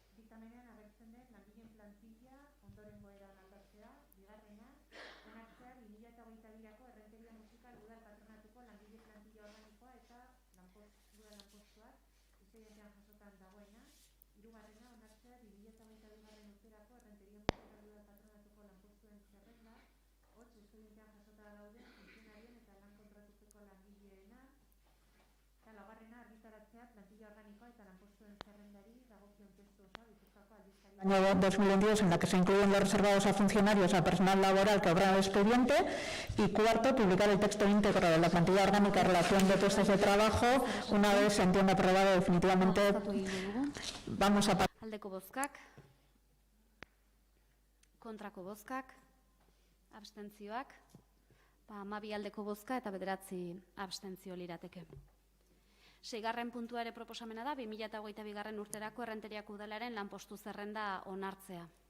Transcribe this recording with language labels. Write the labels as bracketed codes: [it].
[eu] diktamenean agertzen den langileen plantilla ondorengo eran aldatzea, bigarrena, onartzea 2022ko errenteria musikal udal patronatuko langile plantilla organikoa eta udal lanpostuak espedientean jasotan dagoena, hirugarrena, onartzea 2022 urterako errenteria musikal udal patronatuko lanpostuen zerrenda, hots espedientean jasota dauden funtzionarien eta lan kontratupeko langileena, eta laugarrena, argitaratzea plantilla organikoa eta lanpostuen zerrendari dagokion testu osoa Gipuzkoako aldizkari. [es] Año 2022 en la que se incluyen los reservados a funcionarios a personal laboral que obra el expediente, y cuarto, publicar el texto íntegro de la plantilla orgánica en relación de puestos de trabajo una vez se entienda aprobado definitivamente. Vamos a [eu] Aldeko bozkak, kontrako bozkak, abstentzioak, 12 aldeko bozka eta 9 abstentzio lirateke. 6. puntua ere proposamena da 2022 urterako errenteriako udalaren lanpostu zerrenda onartzea.